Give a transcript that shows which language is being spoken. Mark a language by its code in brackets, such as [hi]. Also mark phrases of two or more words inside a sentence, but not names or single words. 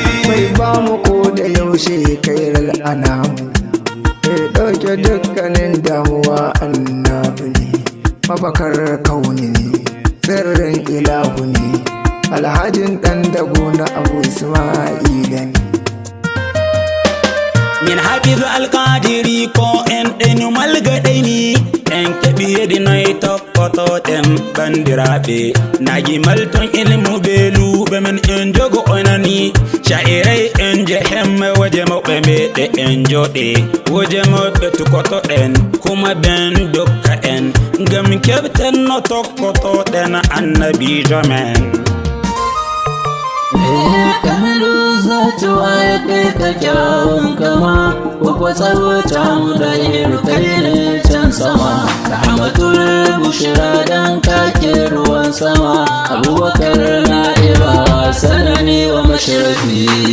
[ha] Mai ba mu ko da yaushe [ar] kairal anamu, [ha] mai ɗauke dukkanin damuwa annabi ne, mafakar kauni ne, sirrin ilahu ne, alhajin ɗan dago na Abu Isma'ila ne. [ff] Min Hafiz Alkadiri ko en ɗen malgaɗe ni, en keɓi yedi noy tokkoto ɗen bandiraɓe. Nagi malton ilmu be luɓe men en jogo onani. Sha'irai en je hemme woje maɓɓe meɗe en joɗe. Woje maɓɓe tukoto ɗen kuma ben dokka en. Ngam keɓten no tokkoto ɗen annabijo men. [ha] Kamaru zatu wa ya kai ka kyawun kama, ko kwa tsawata mu da yin kai ne can sama. [ar] Rahmatul bushra [ha] dan ka ke ruwan sama. Abubakar na'iba sanani wa mashrafi.